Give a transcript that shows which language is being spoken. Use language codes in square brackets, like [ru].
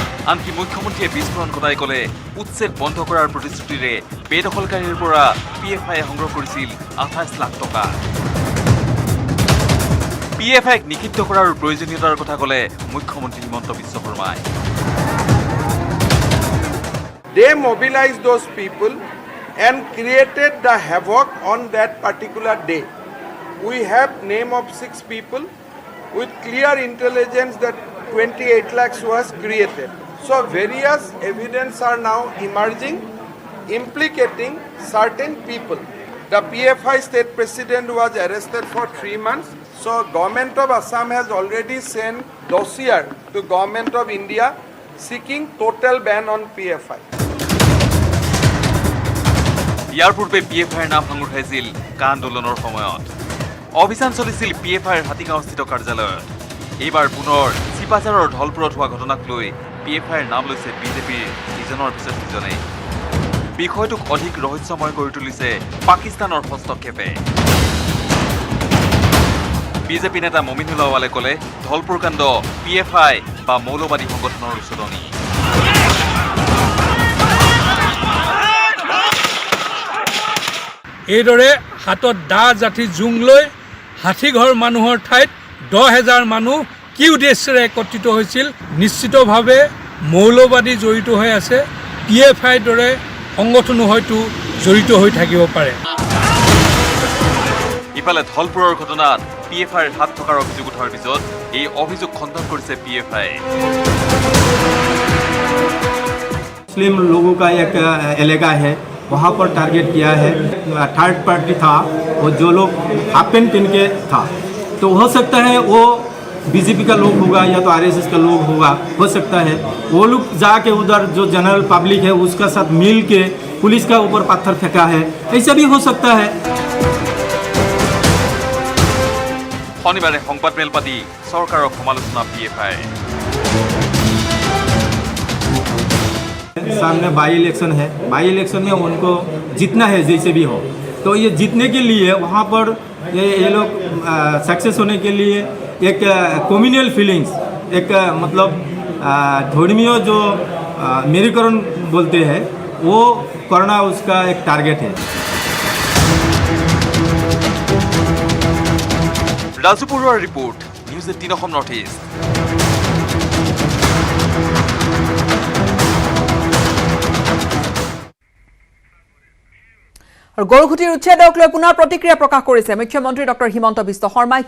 [as] আনকি মুখ্যমন্ত্ৰীয়ে বিস্ফোৰণ ঘটাই ক'লে উচ্ছেদ বন্ধ কৰাৰ প্ৰতিশ্ৰুতিৰে বেদখলকাৰীৰ পৰা পিএফআইয়ে সংগ্ৰহ কৰিছিল 28 লাখ টকা পিএফআইক নিষিদ্ধ কৰাৰ প্ৰয়োজনীয়তাৰ কথা ক'লে মুখ্যমন্ত্ৰী হিমন্ত বিশ্ব শৰ্মাই [en] They mobilized those people and created the havoc on that particular day. We have name of 6 people with clear intelligence that 28 lakhs was created. So various evidence are now emerging implicating certain people. The PFI state president was arrested for 3 months. So government of Assam has already sent dossier to government of India seeking total ban on PFI. [as] ইয়াৰ পূৰ্বে পিএফআইৰ নাম সাঙুৰ খাইছিল কা আন্দোলনৰ সময়ত অভিযান চলিছিল পিএফআইৰ হাতীগাঁওস্থিত কাৰ্যালয়ত এইবাৰ পুনৰ চিপাঝাৰৰ ঢলপুৰত হোৱা ঘটনাক লৈ পিএফআইৰ নাম লৈছে বিজেপিৰ ইজনৰ পিছত সিজনে বিষয়টোক অধিক ৰহস্যময় কৰি তুলিছে পাকিস্তানৰ হস্তক্ষেপে বিজেপি নেতা মমিনুল আৱালে ক'লে ঢলপুৰ কাণ্ড পিএফআই বা মৌলবাদী সংগঠনৰ উচতনি এইদৰে হাতত দা জাঠি জোং লৈ হাতীঘৰ মানুহৰ ঠাইত 10,000 মানুহ কি উদ্দেশ্যেৰে একত্ৰিত হৈছিল নিশ্চিতভাৱে মৌলবাদী জড়িত হৈ আছে পিএফআইৰ দৰে সংগঠনো হয়তো জড়িত হৈ থাকিব পাৰে ইফালে ঢলপুৰৰ ঘটনাত পিএফআইৰ হাত থকাৰ অভিযোগ উঠাৰ পিছত এই অভিযোগ খণ্ডন কৰিছে পিএফআই [hi] मुस्लिम लोगों का एक इलाका है वहाँ पर टारगेट किया है थर्ड पार्टी था वो जो लोग हाफ पैंट पहन के था तो हो सकता है वो बीजेपी का लोग होगा या तो आरएसएस का लोग होगा हो सकता है वो लोग जाके उधर जो जनरल पब्लिक है उसका साथ मिल के पुलिस का ऊपर पत्थर फेंका है ऐसा भी हो सकता है [as] শনিবাৰে সংবাদমেল পাতি চৰকাৰৰ সমালোচনা পিএফআই [hi] सामने बाई इलेक्शन है बाई इलेक्शन में उनको जीतना है जैसे भी हो तो ये जीतने के लिए वहाँ पर ये लोग सक्सेस होने के लिए एक कम्युनल फीलिंग्स एक मतलब धर्मीय जो मेरीकरण बोलते हैं वो करना उसका एक टारगेट है [as] Raju बरुৱাৰ report news 18 Assam north east আৰু গৰুখুটিৰ উচ্ছেদক লৈ পুনৰ প্ৰতিক্ৰিয়া প্ৰকাশ কৰিছে মুখ্যমন্ত্ৰী ডক্টৰ হিমন্ত বিশ্ব শৰ্মাই।